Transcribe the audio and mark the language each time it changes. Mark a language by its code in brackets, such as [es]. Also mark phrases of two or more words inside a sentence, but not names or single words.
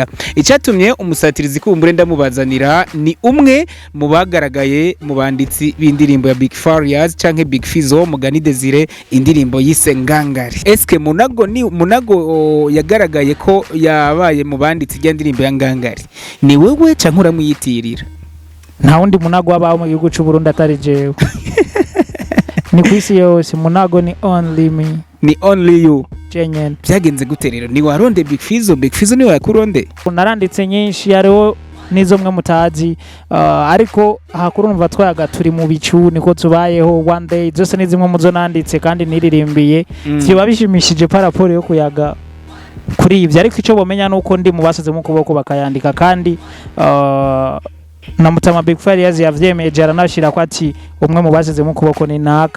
[rn] Icyatumye umusatirizi kumbure ndamubazanira ni umwe mu bagaragaye mu banditsi b'indirimbo ya Big Farious canke Big Fizzo Mugani Desire indirimbo yise Ngangari. Eske Munago yagaragaye ko yabaye mu banditsi y'indirimbo ya Ngangari. Ni wewe canke uramwiyitirira? Nta wundi Munago wabaho mu gihugu cy'u Burundi atari jewe. Ni kwisi yose Munago ni [en] only me. [rn] Ni [en] only you. [rn] Jenyene. Byagenze gute rero? Ni waronde Big Fizzo ni wakuronde? Naranditse nyinshi hariho nizo mwe mutazi ariko hakurumva twayaga turi mu bicu niko tubayeho [en] one day [rn] zose nizimwe muzo nanditse kandi niririmbiye ziba bishimishije paraporo yo kuyaga kuri ivyo ariko ico bomenya nuko ndi mu basize mu kuboko bakayandika kandi na Mutama Big Farious yavyemeje aranashira ko ati umwe mu basize mu kuboko ni naka.